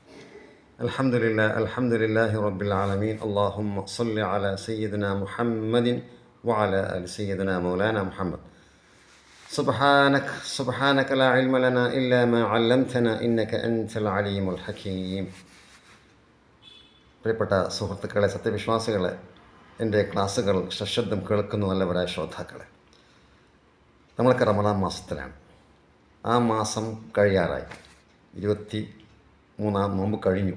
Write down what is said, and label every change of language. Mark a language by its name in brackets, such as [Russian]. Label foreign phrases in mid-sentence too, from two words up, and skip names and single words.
[Arabic] الحمد لله رب العالمين. اللهم صل على سيدنا محمد وعلى آل سيدنا مولانا محمد. سبحانك لا علم لنا إلا ما علمتنا إنك أنت العليم الحكيم. [Malayalam] പ്രിയപ്പെട്ട സുഹൃത്തുക്കളെ, സത്യവിശ്വാസികളെ, എൻ്റെ ക്ലാസ്സുകൾ സശബ്ദം കേൾക്കുന്ന നല്ലവരായ ശ്രോതാക്കളെ, നമ്മളൊക്കെ റമദാൻ മാസത്തിലാണ്. ആ മാസം കഴിയാറായി. 23 നോമ്പ് കഴിഞ്ഞു.